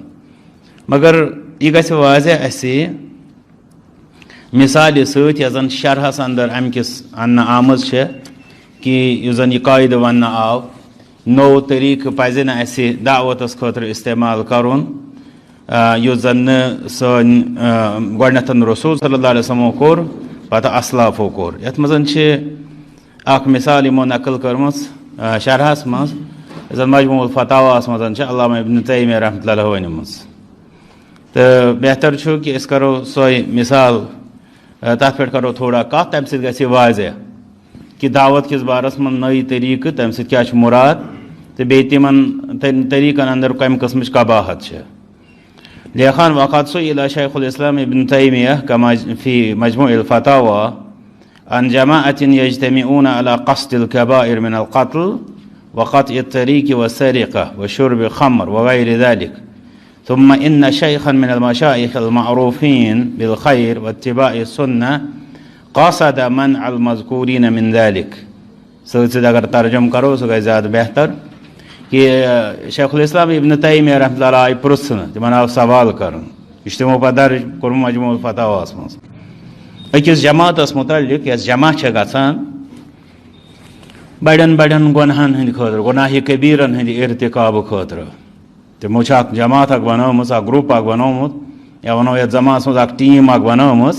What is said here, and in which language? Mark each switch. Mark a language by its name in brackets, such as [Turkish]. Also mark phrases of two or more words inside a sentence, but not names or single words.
[Kashmiri] مگر یہِ گژھِ واضح اسہِ مثالہِ سۭتۍ یۄس زن شرحس اندر امہِ کِس اننہٕ آمٕژ چھےٚ کہ یُس زن یہِ قاعدٕ وننہٕ آو نوٚو طریقہٕ پزِ نہٕ اسہِ دعوتس خٲطرٕ استعمال کرُن یُس زن نہٕ سٲنۍ گۄڈنیتھ رسول [Arabic] صلی اللہ علیہ وسلمو [Kashmiri] کوٚر پتہٕ اسلافو کوٚر. یتھ منٛز چھِ اکھ مثال یِمو نقل کٔرمٕژ شرحس منٛز یۄس زن مجموع الفتاواہس منٛز چھِ علامہ ابن تیمیہ [Arabic] رحمۃ اللہ [Kashmiri] ؤنمٕژ. تہٕ بہتر چھُ کہ أسۍ کرو سۄے مثال تتھ پٮ۪ٹھ کرو تھوڑا کتھ تمہِ سۭتۍ گژھِ واضح کہ دعوت کس بارس منٛز نٔے طریقہٕ تمہِ سۭتۍ کیٛاہ چھُ مراد تہٕ بیٚیہِ تِمن طریقن اندر کمہِ قٕسمٕچ قباحت چھےٚ. لیکھان وقت [Arabic] سئل شیخ الاسلام ابن تیمیہ كما في مجموع الفتاوى عن جماعة يجتمعون على قصد الكبائر من القتل وقطع الطريق والسرقة وشرب خمر وغير ذلك ثم إن شيخا من المشايخ المعروفين بالخير واتباع السنة قصد منع المذكورين من ذلك. [Kashmiri] سۭتۍ اگر ترجم کرو سُہ گژھِ زیادٕ بہتر کہ شیخ الاسلام ابن تیمیہ [Arabic] رحمۃ اللہ [Kashmiri] آیہِ پرژھنہٕ تِمن آو سوال کرُن یہِ چھُ تِمو پتہٕ درج کوٚرمُت مجموع الفتاواہس منٛز أکِس جماعتس متعلق یۄس جمع چھےٚ گژھان بڑٮ۪ن بڑٮ۪ن گۄنہن ہٕنٛدِ خٲطرٕ گۄناہہِ کبیٖرن ہٕنٛدِ ارتقابہٕ خٲطرٕ. تِمو چھِ اکھ جماعت اکھ بنٲومٕژ اکھ گروپ اکھ بنومُت یا ونو یتھ زمانس منٛز اکھ ٹیٖم اکھ بنٲومٕژ.